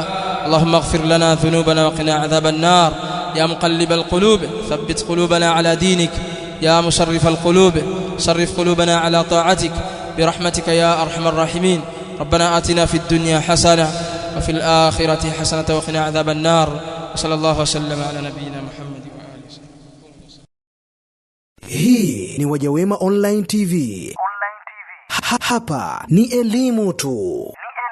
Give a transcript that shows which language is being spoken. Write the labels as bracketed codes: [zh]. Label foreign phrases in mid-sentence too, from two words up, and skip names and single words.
[ar] اللهم اغفر لنا ذنوبنا وقنا عذاب النار. يا مقلب القلوب ثبت قلوبنا على دينك. يا مصرف القلوب صرف قلوبنا على طاعتك برحمتك يا أرحم الراحمين. ربنا آتنا في الدنيا حسنة وفي الآخرة حسنة وقنا عذاب النار. وصلى الله وسلم على نبينا محمد وآله وسلم. [sw] Hii ni Wajawema Online TV. Hapa ni elimu tu.